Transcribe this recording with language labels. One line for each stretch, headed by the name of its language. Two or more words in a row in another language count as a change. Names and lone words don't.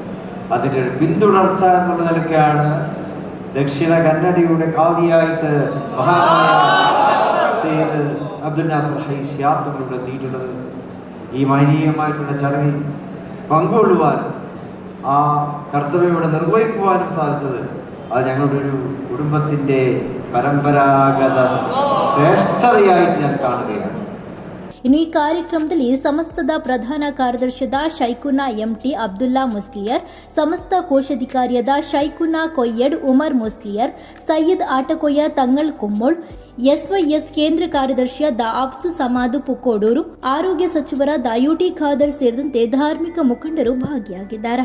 Malayalam: അതിൻ്റെ ഒരു പിന്തുടർച്ച എന്നുള്ള നിലയ്ക്കാണ് ദക്ഷിണ കന്നഡയുടെ ഖാദിയായിട്ട് മഹാനായ സയ്യിദ് അബ്ദുൽ നാസർ ഹൈ ശിഹാബ് തങ്ങളുടെ എത്തിയിട്ടുള്ളത്. ഈ മഹനീയമായിട്ടുള്ള ചടങ്ങിൽ പങ്കുകൊള്ളുവാനും ആ കർത്തവ്യം ഇവിടെ നിർവഹിക്കുവാനും സാധിച്ചത് അത് ഞങ്ങളുടെ ഒരു കുടുംബത്തിൻ്റെ പരമ്പരാഗത ಶ್ರೇಷ್ಠತೆಯಾಗಿ ഞാൻ കാണുകയാണ്.
Kannada: ಇನ್ನು ಈ ಕಾರ್ಯಕ್ರಮದಲ್ಲಿ ಸಮಸ್ತದ ಪ್ರಧಾನ ಕಾರ್ಯದರ್ಶಿಯಾದ ಶೈಖುನಾ ಎಂಟಿ ಅಬ್ದುಲ್ಲಾ ಮುಸ್ಲಿಯರ್, ಸಮಸ್ತ ಕೋಶಾಧಿಕಾರಿಯಾದ ಶೈಖುನಾ ಕೊಯ್ಯಡ್ ಉಮರ್ ಮುಸ್ಲಿಯರ್, ಸಯ್ಯದ್ ಆಟಕೊಯ್ಯ ತಂಗಳ್ ಕುಮ್ಮೋಳ್, ಎಸ್ವೈಎಸ್ ಕೇಂದ್ರ ಕಾರ್ಯದರ್ಶಿಯಾದ ಅಬ್ಸು ಸಮಾದು ಪುಕ್ಕೋಡೂರು, ಆರೋಗ್ಯ ಸಚಿವರಾದ ಯುಟಿ ಖಾದರ್ ಸೇರಿದಂತೆ ಧಾರ್ಮಿಕ ಮುಖಂಡರು ಭಾಗಿಯಾಗಿದ್ದಾರೆ.